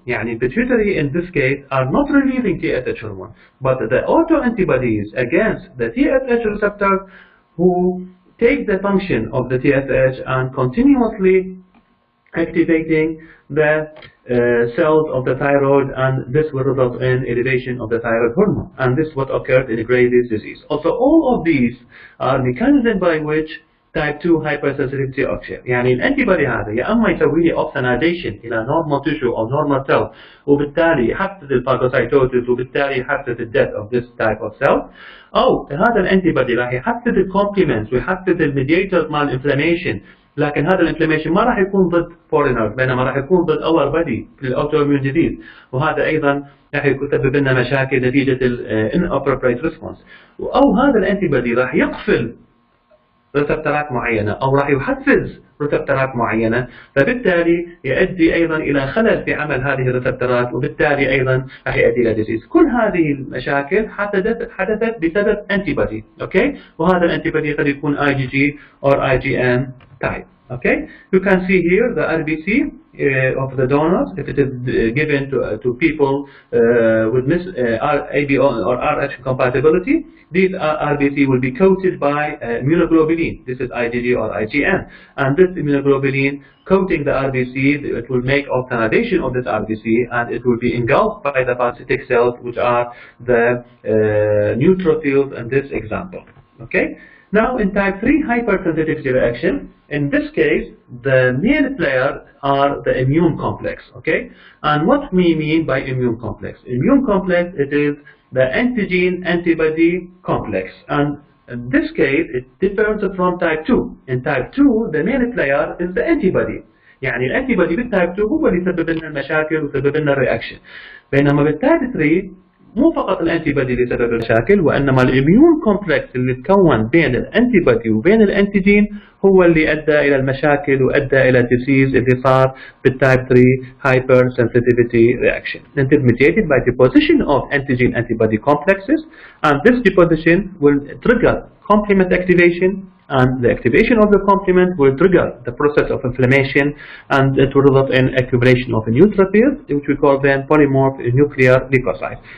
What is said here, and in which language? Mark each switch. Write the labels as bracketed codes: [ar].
[en] يعني pituitary in this case are not releasing TSH hormone, but the autoantibodies against the TSH receptors who take the function of the TSH and continuously activating the cells of the thyroid, and this will result in elevation of the thyroid hormone. And this is what occurs in Graves' disease. Also, all of these are mechanisms by which type 2 hypersensitivity occurs. [ar] يعني الانتيبودي هذا يا اما يسوي لي اوبسونايزيشن الى normal tissue او normal cell، وبالتالي يحفز الفاجوسايتوزيس، وبالتالي يحفز الديث of this type of cell، او هذا الانتيبودي راح يحفز الكومبلمنتس ويحفز الميديترز مال الانفلاميشن، لكن هذا الانفلاميشن ما راح يكون ضد فورينرز، بينما راح يكون ضد اور بادي في الاوتوميون ديزيز، وهذا ايضا راح يسبب لنا مشاكل نتيجه inappropriate response. او هذا الانتيبودي راح يقفل ريسبتورات معينة أو راح يحفز ريسبتورات معينة، فبالتالي يؤدي أيضا إلى خلل في عمل هذه الريسبتورات، وبالتالي أيضا راح يؤدي إلى ديزيز. كل هذه المشاكل حدثت بسبب أنتيبودي، أوكي؟ وهذا الأنتيبودي قد يكون IgG or IgM type. [en] Okay, you can see here the RBC of the donors. If it is given to people with ABO or Rh compatibility, these RBC will be coated by immunoglobulin. This is IgG or IgM, and this immunoglobulin coating the RBC, it will make opsonization of this RBC, and it will be engulfed by the phagocytic cells, which are the neutrophils in this example. Okay. Now, in type 3 hypersensitivity reaction, in this case, the main player are the immune complex, okay? And what we mean by immune complex? Immune complex, it is the antigen-antibody complex. And in this case, it differs from type 2. In type 2, the main player is the antibody. [ar] يعني الانتيبودي بالتايب 2 هو اللي يسبب لنا المشاكل ويسبب لنا الرياكشن. بينما بالتايب 3 مو فقط الانتيبودي اللي يسبب المشاكل، وانما الاميون كومبلكس اللي تكون بين الانتيبودي وبين الانتيجين هو اللي ادى الى المشاكل وادى الى الديسيز اللي صار بالتايب 3 hyper sensitivity reaction. [en] It is mediated by deposition of antigen antibody complexes, and this deposition will trigger complement activation, and the activation of the complement will trigger the process of inflammation, and it will result in accumulation of neutrophils, which we call them polymorph nuclear leukocytes.